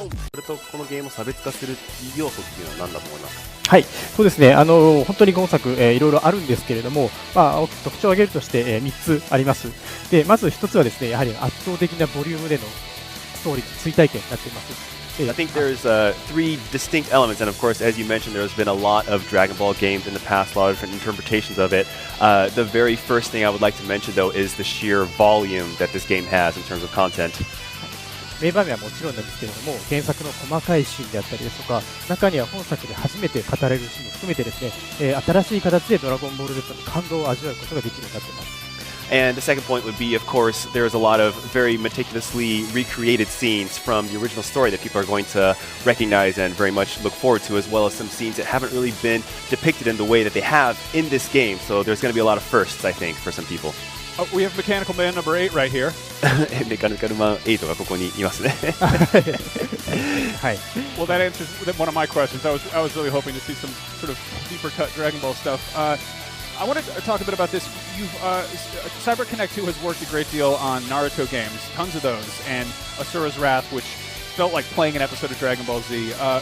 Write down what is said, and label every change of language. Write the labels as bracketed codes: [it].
[ja] それとこのゲームを差別化する要素っていうのは何だと思いますか？はい、そうですね。本当に今作、いろいろあるんですけれども、特徴を挙げるとして、3つあります。で、まず1つはですね、やはり圧倒的なボリュームでのストーリー、追体験になっています。 [en] I think there's three distinct elements, and of course, as you mentioned, there's been a lot of Dragon Ball games in the past, a lot of different interpretations of it. The very first thing I would like to mention, though, is the sheer volume that this game has in terms of content. [ja] 名場面はもちろんなんですけれども、原作の細かいシーンであったりですとか、中には本作で初めて語られるシーンも含めてですね、新しい形でドラゴンボール Z の感動を味わうことができるようになっています。 [en] And the second point would be, of course, there's a lot of very meticulously recreated scenes from the original story that people are going to recognize and very much look forward to, as well as some scenes that haven't really been depicted in the way that they have in this game. So there's going to be a lot of firsts, I think, for some people. We have Mechanical Man number 8 right here. [ja] メカニカルマン8がここにいますね。はい。 [en] Well, that answers one of my questions. I was really hoping to see some sort of deeper cut Dragon Ball stuff. I want to talk a bit about this. CyberConnect 2 has worked a great deal on Naruto games, tons of those, and Asura's Wrath, which felt like playing an episode of Dragon Ball Z.